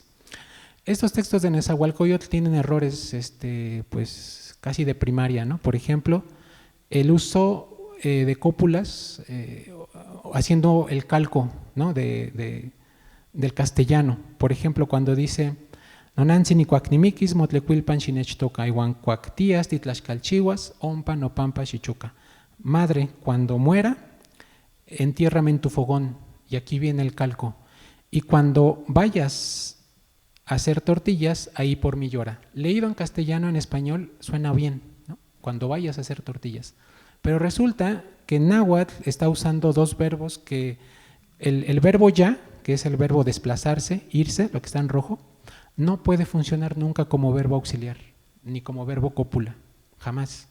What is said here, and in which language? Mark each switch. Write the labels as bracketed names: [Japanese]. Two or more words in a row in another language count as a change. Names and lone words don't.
[Spanish] Estos textos de Nezahualcóyotl tienen errores pues casi de primaria, ¿no? Por ejemplo, el uso de cópulas, haciendo el calco, ¿no?, del castellano. Por ejemplo, cuando dice [Classical Nahuatl] Nonantzin cuacnimiquis motlecuilpan xinechtoca iwan cuactías titlaxcalchihuas ompa nopampa xichuca. [Spanish] Madre, cuando muera, entiérrame en tu fogón. Y aquí viene el calco. Y cuando vayas a hacer tortillas, ahí por mí llora. Leído en castellano, en español, suena bien, ¿no?, cuando vayas a hacer tortillas. Pero resulta que en náhuatl está usando dos verbos que el verbo ya, que es el verbo desplazarse, irse, lo que está en rojo, no puede funcionar nunca como verbo auxiliar, ni como verbo cópula, jamás.